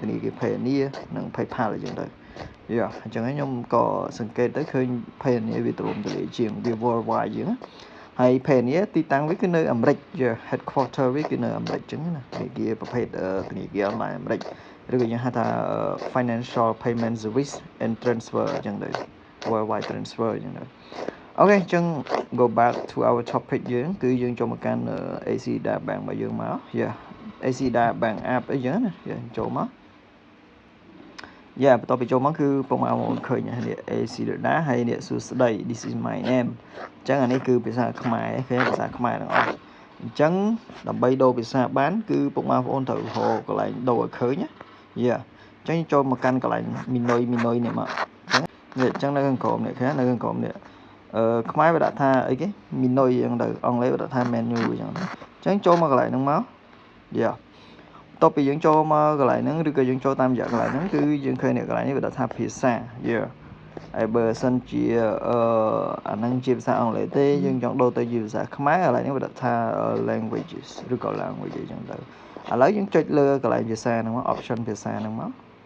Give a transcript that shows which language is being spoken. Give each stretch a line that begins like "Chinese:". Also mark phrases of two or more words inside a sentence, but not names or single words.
Khmer: នាគារ PayNear និង PayPal អញ្ចឹងទៅអញ្ចឹងខ្ញុំក៏សង្កេតទៅឃើញ PayNear វាទលំទលាយជាងវា worldwide ជាងហើយ PayNear ទីតាំងវាគឺនៅអាមេរិក headquarter វាគឺនៅអាមេរិកអញ្ចឹងណាធនាគារប្រភេទធនាគារអនឡាញអាមេរិកឬក៏យើងហៅថា
English: financial payment service and transfer
Khmer: អញ្ចឹងទៅ
English: worldwide transfer
Khmer: អញ្ចឹងទៅអូខេអញ្ចឹង
English: go back to our topic
Khmer: យើងគឺយើងចូលមកកាន់ AC Data Bank របស់យើងមក AC Data Bank app អីចឹងណាចូលមកបន្ទាប់ពីចូលមកគឺពុកមកឃើញនេះ AC Data ហើយនេះសួស្ដី
English: this is my name
Khmer: អញ្ចឹងអានេះគឺភាសាខ្មែរគេភាសាខ្មែរទាំង អស់អញ្ចឹងដើម្បីដូរភាសាបានគឺពុកម៉ែបងប្អូនត្រូវរកកន្លែងដូរឲ្យឃើញណាអញ្ចឹងចូលមកកាន់កន្លែងមីនុយនេះមក អញ្ចឹងនៅខាងក្រោមនេះនៅខាងក្រោមនេះខ្មែរវាដាក់ថាអីគេមីនុយអញ្ចឹងទៅអង់គ្លេសវាដាក់ថា menu អញ្ចឹងចូលមកកន្លែងហ្នឹងមកបន្ទាប់ពីយើងចូលមកកន្លែងហ្នឹងឬក៏យើងចូលតាមរយៈកន្លែងហ្នឹងគឺយើងឃើញនៅកន្លែងនេះវាដាក់ថាភាសាហើយបើសិនជាអាហ្នឹងជាភាសាអង់គ្លេសទេយើងចង់ដូរទៅជាភាសាខ្មែរកន្លែងនេះវាដាក់ថា languages ឬក៏ language អញ្ចឹងទៅឥឡូវយើងចុចលើកន្លែងភាសាហ្នឹងមក option ភាសាហ្នឹងមក